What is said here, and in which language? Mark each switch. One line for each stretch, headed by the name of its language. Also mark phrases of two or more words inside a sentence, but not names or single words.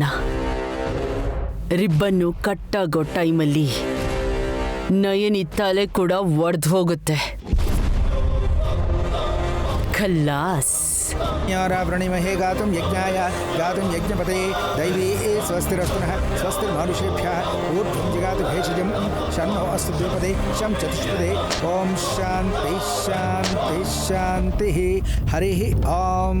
Kannada: ರಿಬ್ಬನ್ನು ಕಟ್ಟಾಗೋ ಟೈಮಲ್ಲಿ ನಯನಿ ತಲೆ ಕೂಡ ಒಡೆದು ಹೋಗುತ್ತೆ. ಖಲ್ಲಾಸ್.
Sanskrit: प्रणिमहे गातुं यज्ञाय गातुं यज्ञपतये दैवी स्वस्तिरस्तुनः स्वस्तिर्मानुषेभ्यः ऊर्ध्वं जिगातु भेषजं शन्नो अस्तु द्विपदे शं चतुष्पदे. ओम शांति शांति शांतिः. हरिः ओम.